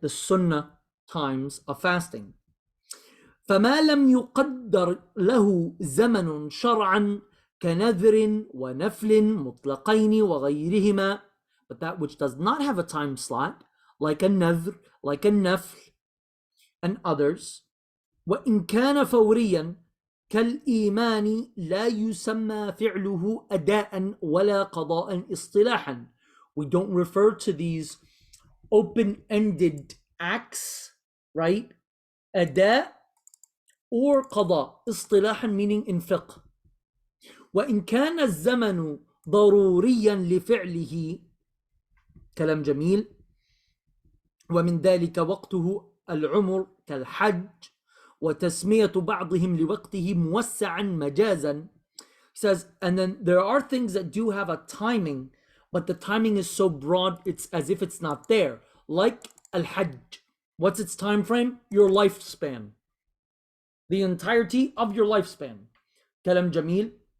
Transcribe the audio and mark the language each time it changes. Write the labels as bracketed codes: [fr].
[en] The sunnah times of fasting. [ar] فما لم يقدر له زمن شرعا كنذر ونفل مطلقين وغيرهما, [en] but that which does not have a time slot, like a nadhr, like a nafl, and others. [ar] وإن كان فوريا كالإيمان لا يسمى فعله أداء ولا قضاء اصطلاحا. [en] We don't refer to these open-ended acts, right? أداء or قضاء, اصطلاحا meaning in fiqh. [ar] وإن كان الزمن ضروريا لفعله, كلام جميل, ومن ذلك وقته العمر كالحج, وتسمية بعضهم لوقته موسعا مجازا. [en] He says, and then there are things that do have a timing, but the timing is so broad it's as if it's not there. Like al-hajj. What's its time frame? Your lifespan. The entirety of your lifespan. Kalam Jamil.